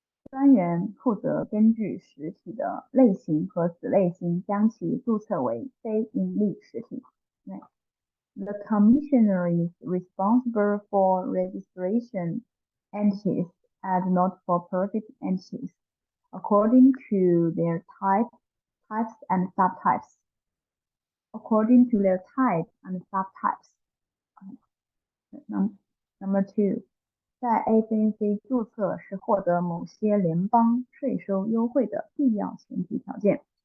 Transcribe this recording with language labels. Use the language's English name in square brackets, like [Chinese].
[Chinese] 专员负责根据实体的类型和子类型将其注册为非营利实体。 [English] The commissioner is responsible for registration entities as not-for-profit entities according to their types and subtypes. According to their type and subtypes. Number 2. [Chinese] 在 ACNC 注册是获得某些联邦税收优惠的必要前提条件。